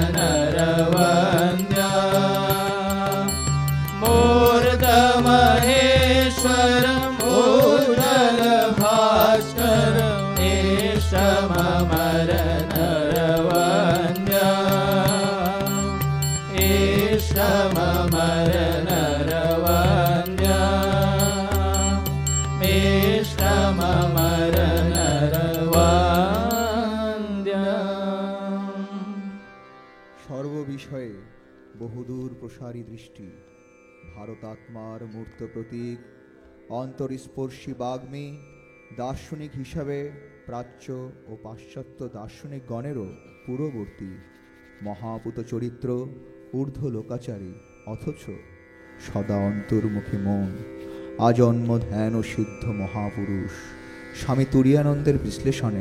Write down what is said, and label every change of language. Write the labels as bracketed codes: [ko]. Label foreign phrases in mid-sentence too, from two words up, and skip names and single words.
[sa] नरवन्द्यम् मूर्तमहेश्वरमुज्ज्वल भास्करम् इष्टममर नरवन्द्यम् इष्टममर नरवन्द्यम् इष्टममर नरवन्द्यम् [bn] সর্ববিষয়ে বহুদূর প্রসারী দৃষ্টি, ভারতাত্মার মূর্ত প্রতীক, অন্তরস্পর্শী বাগ্মী, দার্শনিক হিসাবে প্রাচ্য ও পাশ্চাত্য দার্শনিকগণেরও পূর্ববর্তী, মহাপুত চরিত্র, ঊর্ধ্ব লোকাচারী, অথচ সদা অন্তর্মুখী মন, আজন্ম ধ্যান ও সিদ্ধ মহাপুরুষ স্বামী তুরীয়ানন্দের বিশ্লেষণে